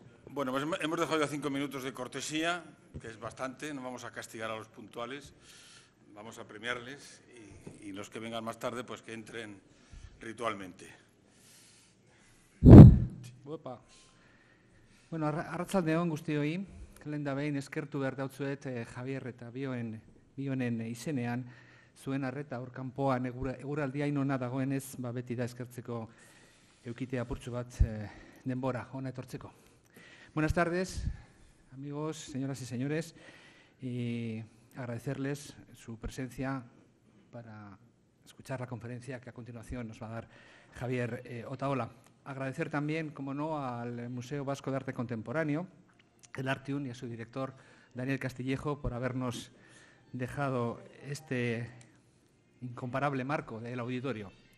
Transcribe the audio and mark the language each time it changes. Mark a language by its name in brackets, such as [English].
[Spanish] Bueno, pues hemos dejado ya 5 minutos de cortesía, que es bastante, no vamos a castigar a los puntuales, vamos a premiarles y los que vengan más tarde, pues que entren ritualmente. Opa. [Basque] Bueno, arratsaldeon guztioi, lehen da behin eskertu behar dautzuet Javier eta bionen izenean, zuen arreta hor kanpoan eguraldia inona dagoenez, beti da eskertzeko eukite apurtxo bat denbora ona etortzeko. [Spanish] Buenas tardes, amigos, señoras y señores, y agradecerles su presencia para escuchar la conferencia que a continuación nos va a dar Javier Otaola. Agradecer también, como no, al Museo Vasco de Arte Contemporáneo, el Artium, y a su director, Daniel Castillejo, por habernos dejado este incomparable marco del auditorio.